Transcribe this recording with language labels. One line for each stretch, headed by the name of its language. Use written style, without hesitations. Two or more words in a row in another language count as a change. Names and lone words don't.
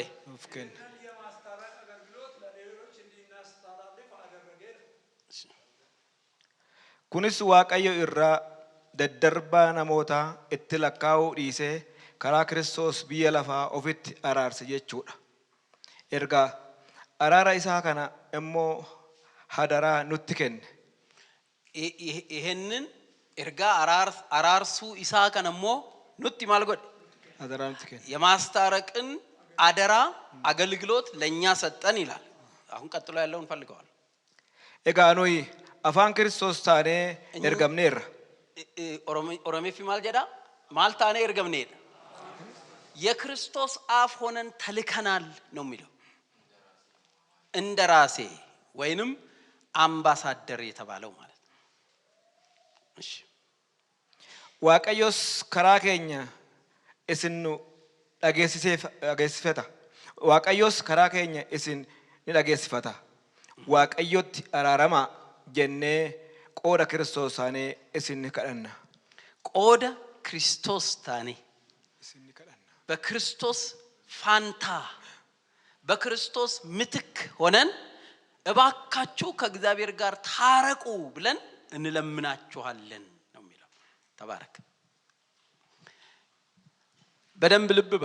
Oromo: nuuf kenne kunis waaqayyo irraa daddarbaa namoota itti lakkaa'uu dhiisee karaa Kiristoos biyya lafaa ofitti araarse jechuudha. Ergaa araara isaa kana immoo hadaraa nutti kenne. ይሄንን ergaa araarsuu isaa kana immoo nutti maal godhe hadaraa nutti kenne.
Amharic: የማስታረቅን አደራ አገልግሎት ለኛ ሰጠን ይላል። አሁን ቀጥሎ ያለውን ፈልገዋል።
Oromo: Egaa nuyi afaan Kiristoos taanee ergamneerra. Oromiffi maal jedha maal taanee ergamneedha.
Amharic: የክርስቶስ አፍ ሆነን ተልከናል ነው የሚለው እንደራሴ ወይንም አምባሳደር የተባለው ማለት ነው እሺ
Oromo: waaqayyos karaa keenya isin nu dhageessifata waaqayyos karaa keenya isin ni dhageessifata waaqayyotti araarama jennee qooda Kiristoos taanee isin ni kadhanna qooda Kiristoos taanee
Amharic: በክርስቶስ ፋንታ በክርስቶስ ምትክ ሆነን እባካችሁ ከእግዚአብሔር ጋር ታረቁ ብለን እንለምናችኋለን ነው የሚለው ተባረክ በደንብ ልብ በሉ